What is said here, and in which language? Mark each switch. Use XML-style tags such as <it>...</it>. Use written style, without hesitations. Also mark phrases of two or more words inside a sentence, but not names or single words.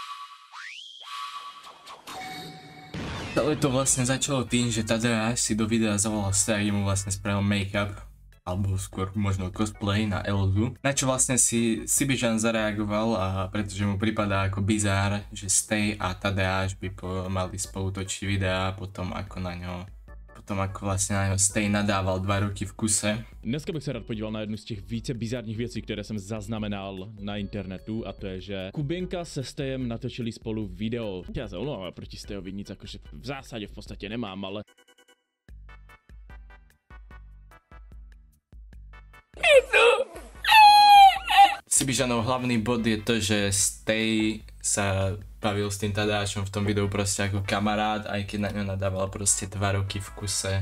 <sk>Ale to vlastne začalo tým, že Tadeáš si do videa zavolal Steja, kde mu vlastne spravil make-up, alebo skôr možno cosplay na Elzu. Na čo vlastne si Sibižan zareagoval, a pretože mu pripadá ako bizár, že Stej a Tadeáš by mali spolu točiť videá potom ako vlastne na něho Stej nadával 2 roky v kuse.</sk> <cs>Dneska bych se rád podíval na jednu z těch více bizarních věcí, které jsem zaznamenal na internetu, a to je, že Kubinka se Stejem natočili spolu video. Já se omlouvám, ale proti Stejovi nic jakože v zásadě v podstatě nemám, ale...</cs> <sk>Sibižanov hlavný bod je to, že Stej sa bavil s tým Tadeášom v tom videu proste ako kamarát, aj keď na ňo nadával proste 2 roky v kuse.</sk>